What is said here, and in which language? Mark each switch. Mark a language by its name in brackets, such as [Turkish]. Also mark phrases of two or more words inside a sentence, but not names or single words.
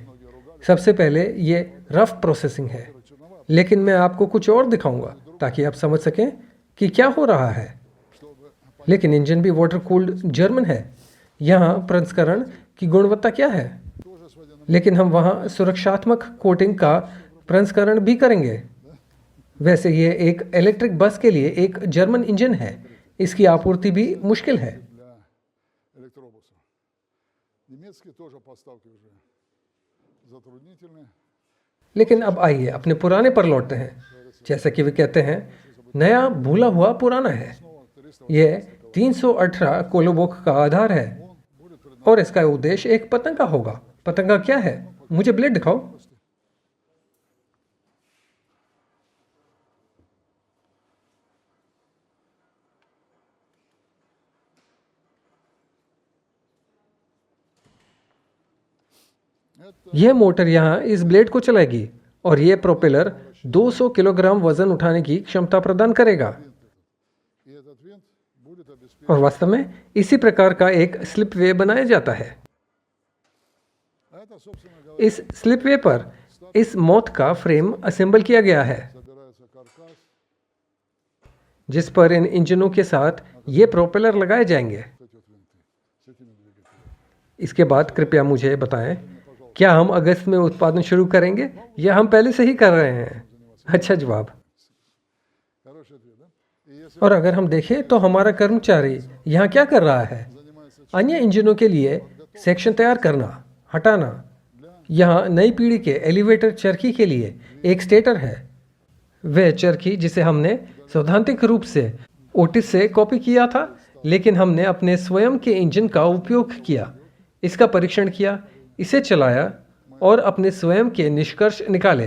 [Hindi] सबसे पहले ये [English] rough processing [Hindi] है, लेकिन मैं आपको कुछ और दिखाऊंगा ताकि आप समझ सकें कि क्या हो रहा है। [Russian] Чтобы [Hindi] लेकिन इंजन भी [English] water cooled [Hindi] जर्मन है। यहाँ प्रसंस्करण की गुणवत्ता क्या है, [Russian] тоже с водяным. [Hindi] लेकिन हम वहाँ सुरक्षात्मक कोटिंग का प्रसंस्करण भी करेंगे। वैसे ये एक इलेक्ट्रिक बस के लिए एक जर्मन इंजन है, इसकी आपूर्ति भी मुश्किल है। [Russian] Для электробусов. Немецкие тоже поставки уже затруднительные. [Hindi] लेकिन अब आइए अपने पुराने पर लौटते हैं। जैसा कि वे कहते हैं, नया भूला हुआ पुराना है। [Russian] Снова 300 [Hindi] यह 318 कोलोबोक का आधार है [Russian] будет перед [Hindi] और इसका उद्देश्य एक पतंग का होगा। पतंग का क्या है? मुझे ब्लेड दिखाओ। [Russian] Это [Hindi] यह मोटर यहाँ इस ब्लेड को चलाएगी और यह प्रोपेलर 200 किलोग्राम वजन उठाने की क्षमता प्रदान करेगा। [Russian] и этот винт будет обеспечен. [Hindi] और वास्तव में इसी प्रकार का एक स्लिप वे बनाया जाता है। [Russian] А это, собственно говоря, [Hindi] इस स्लिप वे पर इस मौत का फ्रेम असेंबल किया गया है, [Russian] собирается каркас. [Hindi] जिस पर इन इंजनों के साथ ये प्रोपेलर लगाए जाएंगे। [Russian] Вот эти вот винты с этими двигателями. [Hindi] इसके बाद कृपया मुझे बताएं क्या हम अगस्त में उत्पादन शुरू करेंगे या हम पहले से ही कर रहे हैं? अच्छा जवाब। [Russian] Хороший ответ, да? И если [Hindi] और अगर हम देखें तो हमारा कर्मचारी यहाँ क्या कर रहा है? [Russian] занимается [Hindi] अन्य इंजनों के लिए सेक्शन तैयार करना, हटाना। यहाँ नई पीढ़ी के एलिवेटर चरखी के लिए एक स्टेटर है। वह चरखी जिसे हमने सैद्धांतिक रूप से ओटिस से कॉपी किया था, लेकिन हमने अपने स्वयं के इंजन का उपयोग किया, इसका परीक्षण किया, इसे चलाया और अपने स्वयं के निष्कर्ष निकाले।